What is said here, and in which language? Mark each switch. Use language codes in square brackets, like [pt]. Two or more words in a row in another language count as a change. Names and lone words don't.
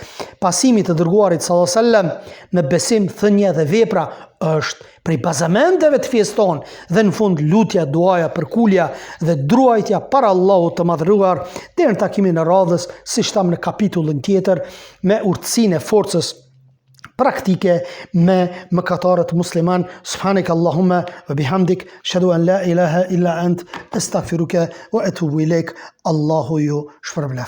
[sq] Pasimi të dërguarit [ar] صلى الله عليه وسلم [sq] në besim, thënie dhe vepra është prej bazamenteve të fesë tonë, dhe në fund lutja, duaja, përkulja dhe druajtja para Allahut të madhëruar. Deri në takimin e radhës, siç tham në kapitullin tjetër, me urtësinë e forcës praktike me mëkatarët musliman. [ar] سبحانك اللهم وبحمدك، أشهد أن لا إله إلا أنت، أستغفرك وأتوب إليك. [sq] Allahu ju shpërbleft.